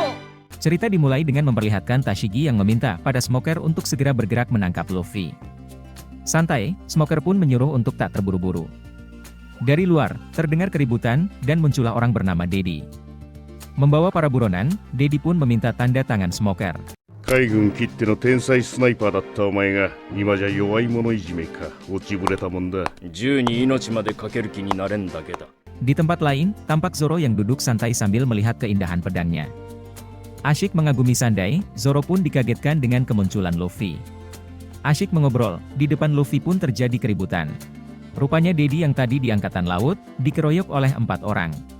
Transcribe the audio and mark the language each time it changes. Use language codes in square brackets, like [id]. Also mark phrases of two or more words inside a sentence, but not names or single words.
[id] Cerita dimulai dengan memperlihatkan Tashigi yang meminta pada Smoker untuk segera bergerak menangkap Luffy. Santai, Smoker pun menyuruh untuk tak terburu-buru. Dari luar, terdengar keributan, dan muncullah orang bernama Dedi. Membawa para buronan, Dedi pun meminta tanda tangan Smoker. [ja] 海軍きっての天才スナイパーだったお前が今じゃ弱い者いじめか落ちぶれたもんだ銃に命までかける気になれんだけだ [id] Di tempat lain, tampak Zoro yang duduk santai sambil melihat keindahan pedangnya. Asyik mengagumi Sandai, Zoro pun dikagetkan dengan kemunculan Luffy. Asyik mengobrol, di depan Luffy pun terjadi keributan. Rupanya Dedi yang tadi di angkatan laut, dikeroyok oleh 4 orang.